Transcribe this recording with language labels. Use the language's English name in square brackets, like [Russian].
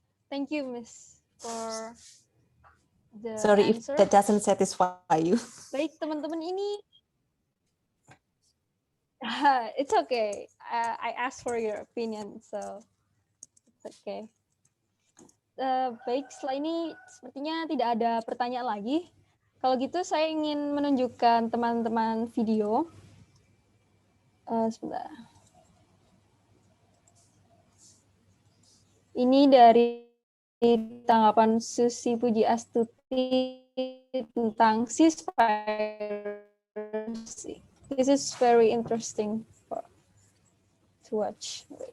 [English] Thank you, Miss, for the Sorry answer. if that doesn't satisfy you. [Indonesian] Baik, teman-teman, ini [English] it's okay. I asked for your opinion, so it's okay. [Indonesian] Baik, setelah ini sepertinya tidak ada pertanyaan lagi. Kalau gitu saya ingin menunjukkan teman-teman video Sebentar. Ini dari tanggapan Susi Puji Astuti tentang Seaspiracy. [English] This is very interesting to watch.